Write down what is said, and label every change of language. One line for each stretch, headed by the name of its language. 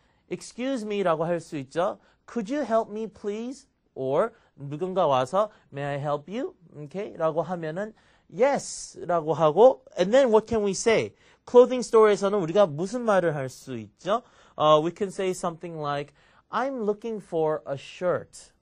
Korean: Excuse me라고 할 수 있죠.
English: Could you help me please? Or
Korean: 누군가 와서
English: May I help you? Okay?
Korean: 라고 하면은
English: Yes 라고 하고 And then what can we say?
Korean: Clothing store에서는 우리가 무슨 말을 할 수 있죠?
English: We can say something like I'm looking for a shirt.